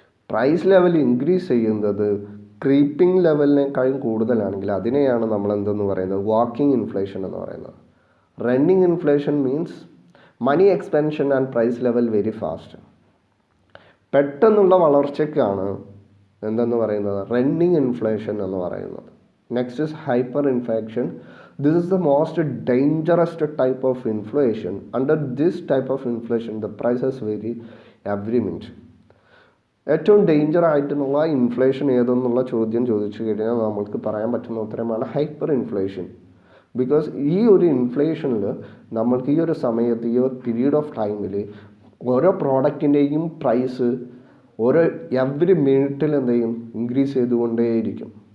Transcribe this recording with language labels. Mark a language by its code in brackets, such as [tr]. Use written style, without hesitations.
[ml] Price level increase ചെയ്യുന്നത് creeping ലെവലിനേക്കാളും കൂടുതലാണെങ്കിൽ അതിനെയാണ് നമ്മൾ എന്തെന്ന് പറയുന്നത്, വാക്കിംഗ് ഇൻഫ്ലേഷൻ എന്ന് പറയുന്നത്. [en] Running inflation means money expansion and price level very fast. [ml] പെട്ടെന്നുള്ള വളർച്ചയ്ക്കാണ് എന്തെന്ന് പറയുന്നത്, റണ്ണിങ് ഇൻഫ്ലേഷൻ എന്ന് പറയുന്നത്. [en] Next is hyperinflation. This is the most dangerous type of inflation. Under this type of inflation, the prices vary every minute. [ml] ഏറ്റവും danger ആയിട്ടുള്ള inflation ഏതെന്നുള്ള ചോദ്യം ചോദിച്ചു കഴിഞ്ഞാൽ നമുക്ക് പറയാൻ പറ്റുന്ന ഉത്തരമാണ് ഹൈപ്പർ ഇൻഫ്ലേഷൻ. ബിക്കോസ് ഈ ഒരു ഇൻഫ്ലേഷനിൽ നമ്മൾക്ക് ഈ ഒരു സമയത്ത്, ഈ ഒരു പീരീഡ് ഓഫ് ടൈമിൽ ഓരോ പ്രോഡക്റ്റിൻ്റെയും പ്രൈസ് ഓരോ എവറി മിനിറ്റിൽ എന്ത് ചെയ്യും, ഇൻക്രീസ് ചെയ്തുകൊണ്ടേയിരിക്കും.